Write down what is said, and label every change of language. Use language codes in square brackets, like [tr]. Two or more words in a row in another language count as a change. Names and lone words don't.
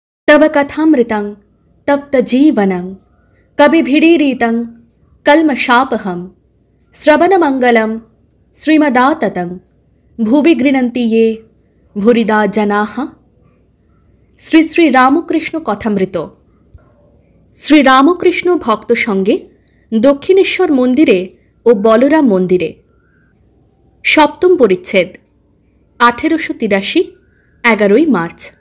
[sa] तव कथामृतं तप्तजीवनं कविभिरीरितं कल्मषापहं श्रवणमङ्गलं श्रीमदाततं भुवि गृह्णन्ति ये भूरिदा जनाः। [bn] শ্রী শ্রী রামকৃষ্ণ কথামৃত। শ্রীরামকৃষ্ণ ভক্ত সঙ্গে দক্ষিণেশ্বর মন্দিরে ও বলরাম মন্দিরে। সপ্তম পরিচ্ছেদ, 1883, 11ই মার্চ।